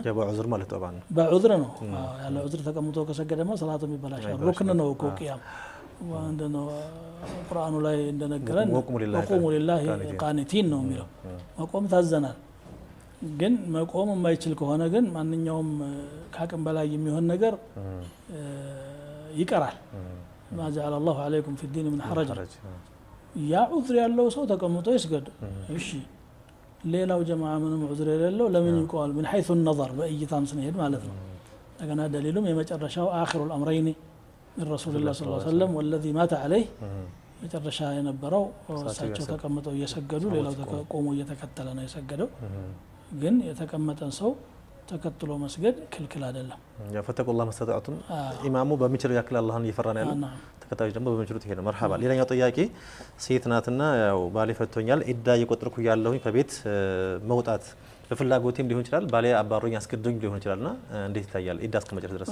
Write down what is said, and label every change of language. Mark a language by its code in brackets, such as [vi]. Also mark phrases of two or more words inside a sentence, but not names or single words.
[am] በዑዝር ማለት ጠባን በዑዝር ነው ያለ ዑዝር ተቀምጦ ከሰገደማ ሰላቱ ይበላሻል ሩክን ነው እኮ ቂያም [ar] وعندنا القرآن لا يندنقرن وقوموا لله قانتين [am] ነው የሚለው መቆም ታዘናል ግን መቆም የማይችል ከሆነ ግን ማንኛውም ካቅም በላይ የሚሆን ነገር ይቀራል [ar] ما جعل الله عليكم في الدين من حرج [am] ያ ዑዝር ያለው ሰው ተቀምጦ ይስገድ እሺ ሌላው ጀማዓ ምንም ዑዝር የሌለው ለምን ይቆማል [ar] من حيث النظر [am] በእይታም ስንሄድ ማለት ነው ለገና ደሊሉም የመጨረሻው [ar] آخر الأمرين من رسول الله صلى الله عليه وسلم والذي مات عليه [am] መጨረሻ የነበረው እሳቸው ተቀምጠው እየሰገዱ ሌላው ቆሞ እየተከተለ ነው የሰገደው ግን የተቀመጠን ሰው ተከትሎ መስገድ ክልክል አይደለም ያ [ar] فاتقوا الله ما استطعتم [am] ኢማሙ በሚችለው ያክል አላህን እየፈራን ያለው ተከታዮች ደግሞ በሚችሉት ይሄ ነው መርሐባ ሌላኛው ጥያቄ ሴት ናትና ያው ባሌ ፈቶኛል ኢዳ እየቆጠርኩ ያለሁኝ ከቤት መውጣት በፍላጎቴም ሊሆን ይችላል ባሌ አባሮኝ አስገድዶኝ ሊሆን ይችላልና እንዴት ይታያል ኢዳ እስከመጨረስ ድረስ